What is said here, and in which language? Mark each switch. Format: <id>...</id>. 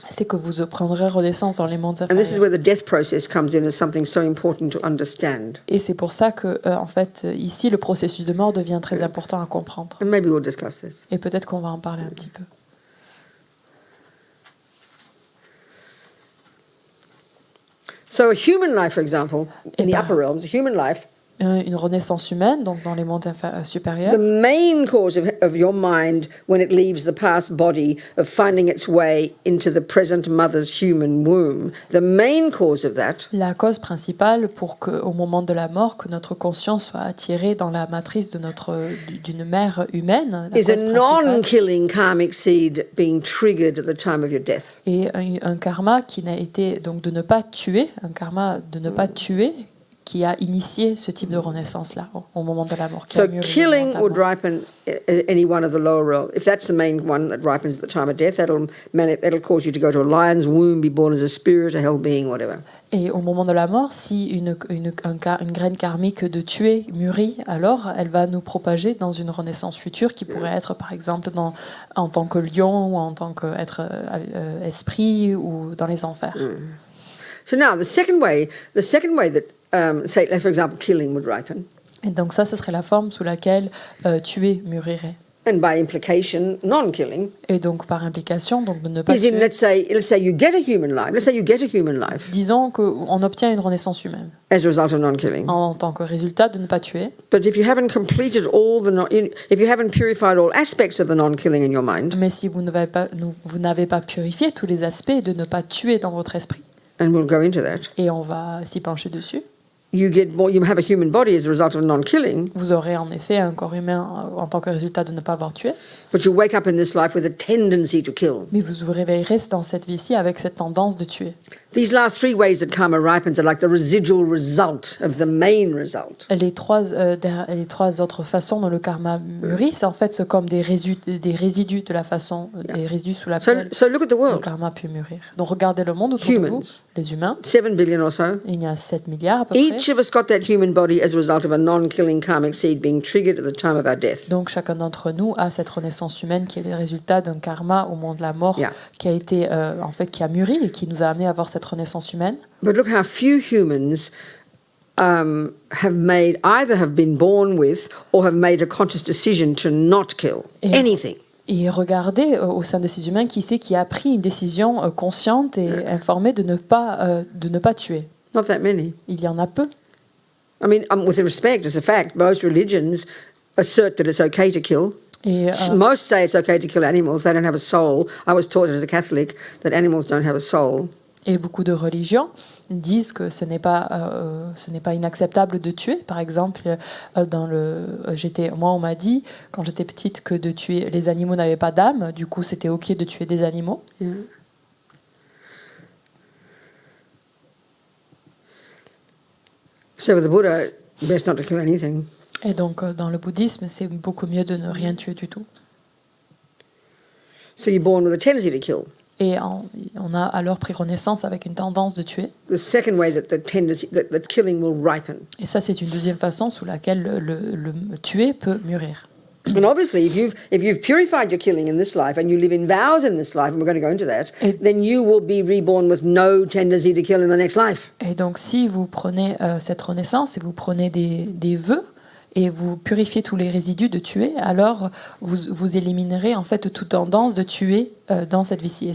<fr>c'est que vous prendrez renaissance dans les mondes</fr> <en>And this is</en> <fr>inférieurs.</fr> <en>where the death process comes in as something so important to understand.</en> <fr>Et c'est pour ça que, en fait, ici, le processus de mort devient très important à comprendre.</fr> <en>And maybe we'll discuss this.</en> <fr>Et peut-être qu'on va en parler un petit peu.</fr> <en>So a human life, for example, in the ben- upper realms, a human life,</en> <fr>Une renaissance humaine, donc dans les mondes supérieurs,</fr> <en>the main cause of your mind when it leaves the past body of finding its way into the present mother's human womb, the main cause of that</en> <fr>la cause principale pour qu'au moment de la mort, que notre conscience soit attirée dans la matrice d'une mère humaine, la</fr> <en>is a</en> <fr>cause principale</fr> <en>non-killing karmic seed being triggered at the time of your death.</en> <fr>est un karma qui n'a été, donc de ne pas tuer, un karma de ne pas tuer, qui a initié ce type de renaissance-là au moment de la mort. Qui</fr> <en>So</en> <fr>a mûri</fr> <en>killing</en> <fr>le moment</fr> <en>would</en> <fr>de la mort.</fr> <en>ripen any one of the lower realms. If that's the main one that ripens at the time of death, that'll cause you to go to a lion's womb, be born as a spirit, a hell being, whatever.</en> <fr>Et au moment de la mort, si une graine karmique de tuer mûrit, alors elle va nous propager dans une renaissance future qui pourrait être par exemple en tant que lion ou en tant qu'être esprit ou dans les enfers.</fr> <en>So now the second way that, say, for example, killing would ripen,</en> <fr>Et donc ça, ce serait la forme sous laquelle tuer mûrirait.</fr> <en>and by implication, non-killing,</en> <fr>Et donc par implication, donc de ne pas</fr> <en>is in,</en> <fr>tuer.</fr> <en>let's say you get a human life. Let's say you get a human life</en> <fr>Disons qu'on obtient une renaissance humaine</fr> <en>as a result of non-killing.</en> <fr>en tant que résultat de ne pas tuer.</fr> <en>But if you haven't completed if you haven't purified all aspects of the non-killing in your mind,</en> <fr>Mais si vous n'avez pas purifié tous les aspects de ne pas tuer dans votre esprit,</fr> <en>and we'll go into that,</en> <fr>et on va s'y pencher dessus,</fr> <en>you have a human body as a result of non-killing,</en> <fr>vous aurez en effet un corps humain en tant que résultat de ne pas avoir tué,</fr> <en>but you wake up in this life with a tendency to kill.</en> <fr>mais vous vous réveillerez dans cette vie-ci avec cette tendance de tuer.</fr> <en>These last three ways that karma ripens are like the residual result of the main result.</en> <fr>Les trois autres façons dont le karma mûrit, c'est en fait c'est comme des résidus de la façon, des résidus sous laquelle</fr> <en>So look at the</en> <fr>le</fr> <en>world.</en> <fr>karma peut mûrir. Donc regardez le monde autour de vous,</fr> <en>Humans.</en> <fr>les humains.</fr> <en>7 billion or so.</en> <fr>Il y a 7 milliards à peu près.</fr> <en>Each of us got that human body as a result of a non-killing karmic seed being triggered at the time of our death.</en> <fr>Donc chacun d'entre nous a cette renaissance humaine qui est le résultat d'un karma au moment de la mort,</fr> <en>Yeah.</en> <fr>qui a été qui a mûri et qui nous a amené à avoir cette renaissance humaine.</fr> <en>But look how few humans have been born with or have made a conscious decision to not kill anything.</en> <fr>Et regardez au sein de ces humains qui a pris une décision consciente et informée de ne pas tuer.</fr> <en>Not that many.</en> <fr>Il y en a peu.</fr> <en>I mean, with respect, as a fact, most religions assert that it's okay to kill.</en> <fr>Et</fr> <en>Most say it's okay to kill animals. They don't have a soul. I was taught as a Catholic that animals don't have a soul.</en> <fr>Et beaucoup de religions disent que ce n'est pas inacceptable de tuer. Par exemple, moi on m'a dit quand j'étais petite que de tuer les animaux n'avaient pas d'âme. Du coup, c'était ok de tuer des animaux.</fr> <en>Yeah. So with the Buddha, best not to kill anything.</en> <fr>Et donc, dans le bouddhisme, c'est beaucoup mieux de ne rien tuer du tout.</fr> <en>So you're born with a tendency to kill.</en> <fr>Et on a alors pris renaissance avec une tendance de tuer.</fr> <en>The second way that killing will ripen.</en> <fr>Et ça, c'est une deuxième façon sous laquelle le tuer peut mûrir.</fr> <en>And obviously, if you've purified your killing in this life and you live in vows in this life, and we're going to go into that, then you will be reborn with no tendency to kill in the next life.</en> <fr>Et donc, si vous prenez cette renaissance et vous prenez des vœux et vous purifiez tous les résidus de tuer, alors vous éliminerez en fait toute tendance de tuer dans cette vie-ci.</fr>